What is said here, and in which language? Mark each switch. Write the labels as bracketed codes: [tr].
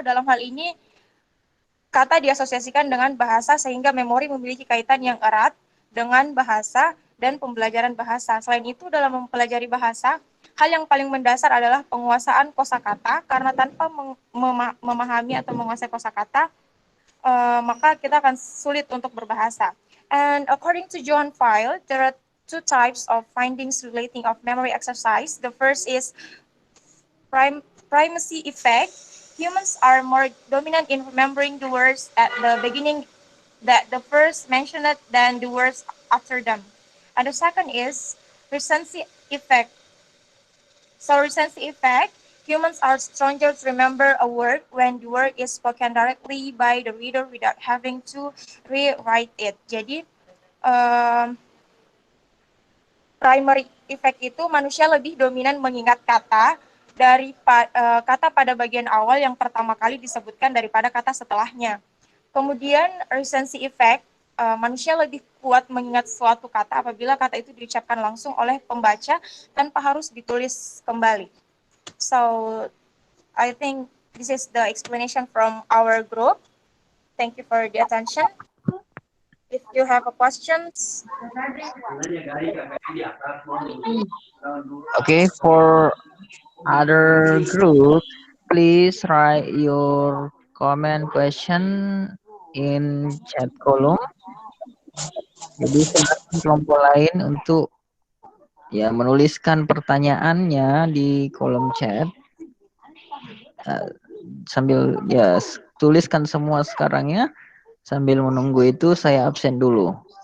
[id] Dalam hal ini, kata diasosiasikan dengan bahasa sehingga memori memiliki kaitan yang erat dengan bahasa dan pembelajaran bahasa. Selain itu, dalam mempelajari bahasa, hal yang paling mendasar adalah penguasaan kosakata, karena tanpa memahami atau menguasai kosakata, maka kita akan sulit untuk berbahasa. [en] And according to John File, there are 2 types of findings relating of memory exercise. The first is primacy effect. Humans are more dominant in remembering the words at the beginning that the first mentioned than the words after them. And the second is recency effect. So recency effect, humans are stronger to remember a word when the word is spoken directly by the reader without having to rewrite it. [id] Jadi primary effect itu manusia lebih dominan mengingat kata dari kata pada bagian awal yang pertama kali disebutkan daripada kata setelahnya. Kemudian recency effect, manusia lebih kuat mengingat suatu kata apabila kata itu diucapkan langsung oleh pembaca tanpa harus ditulis kembali. [en] So I think this is the explanation from our group. Thank you for the attention. If you have a questions. Okay, for other group, please write your comment question in chat column. [id] Jadi silakan kelompok lain untuk ya menuliskan pertanyaannya di kolom chat. Sambil ya tuliskan semua sekarang ya. Sambil menunggu itu saya absen dulu.